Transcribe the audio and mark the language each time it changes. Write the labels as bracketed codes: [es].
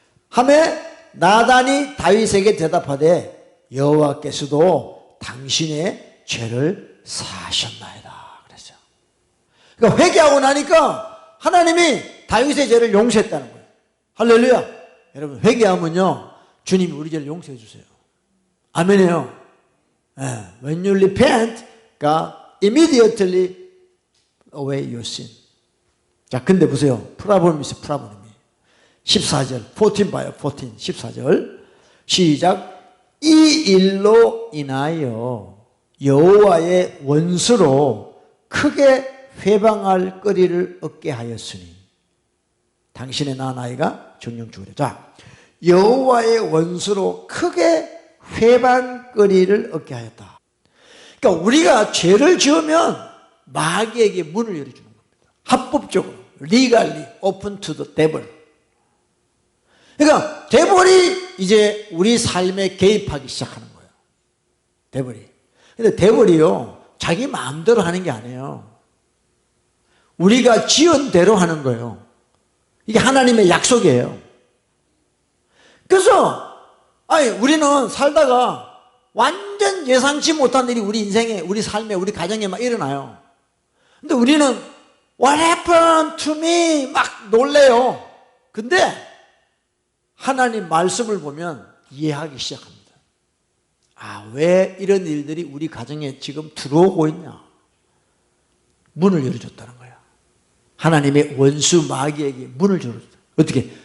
[ko] 하매 나단이 다윗에게 대답하되 여호와께서도 당신의 죄를 사하셨나이다 그랬어요. 그러니까 회개하고 나니까 하나님이 다윗의 죄를 용서했다는 거예요. 할렐루야. 여러분 회개하면요 주님이 우리 죄를 용서해 주세요. 아멘이에요. [en] When you repent, God immediately away your sin. [ko] 자, 근데 보세요. 프라보님이 있어요. 프라보님이 14절 14 봐요. 14 14절 시작. 이 일로 인하여 여호와의 원수로 크게 회방할 거리를 얻게 하였으니 당신의 낳은 아이가 정령 죽으려. 자, 여호와의 원수로 크게 회방거리를 얻게 하였다. 그러니까 우리가 죄를 지으면 마귀에게 문을 열어주는 겁니다. 합법적으로 [en] legally open to the devil. [ko] 그러니까 데벌이 이제 우리 삶에 개입하기 시작하는 거예요. 데벌이. 근데 데벌이요 자기 마음대로 하는 게 아니에요. 우리가 지은 대로 하는 거예요. 이게 하나님의 약속이에요. 그래서 우리는 살다가 완전 예상치 못한 일이 우리 인생에, 우리 삶에, 우리 가정에 막 일어나요. 근데 우리는 [en] What happened to me? [ko] 막 놀래요. 근데 하나님 말씀을 보면 이해하기 시작합니다. 아, 왜 이런 일들이 우리 가정에 지금 들어오고 있냐? 문을 열어줬다는 거야. 하나님의 원수 마귀에게 문을 열어줬다. 어떻게?